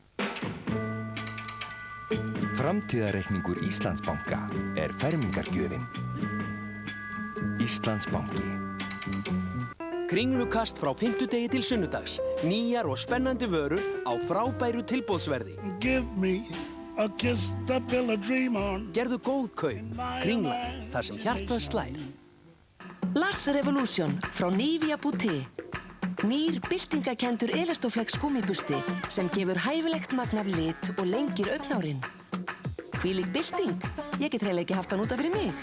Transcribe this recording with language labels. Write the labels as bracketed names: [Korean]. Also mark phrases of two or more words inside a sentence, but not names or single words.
[Icelandic] Framtíðarreikningur Íslandsbanka fermingargjöfin. Íslandsbanki. Kringlukast frá fimmtudegi til sunnudags. Nýjar og spennandi vörur á frábæru tilboðsverði. [English] Give me a kiss to build a dream on. [Icelandic] Gerðu góð kaup. Kringla, þar sem hjartað slær. Lars Revolution frá Nivea Boutique. Nýr byltingakenndur Elastoflex gúmíbusti sem gefur hæfilegt magn af lit og lengir augnhárin. Hvílík bylting, ég get reyla ekki haft hann út af fyrir mig.